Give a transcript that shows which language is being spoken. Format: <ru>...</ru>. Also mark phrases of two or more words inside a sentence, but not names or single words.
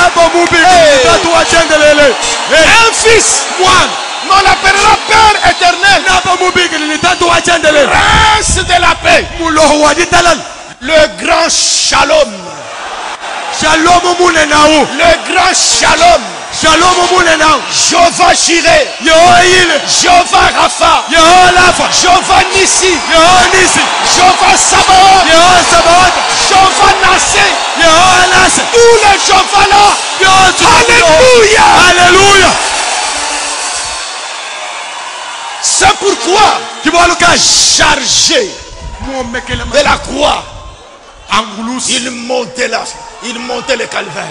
<fr>Un fils. On l'appellera Père éternel. Prince de la paix. Le grand shalom. Le grand shalom. Jehovah Jireh, Jehovah Rapha, Jehovah Nissi, Jehovah Sabaoth, Jehovah Nassé, tous les Jehovah là. Alléluia. Alléluia. C'est pourquoi chargé de la croix, il montait le calvaire.</fr>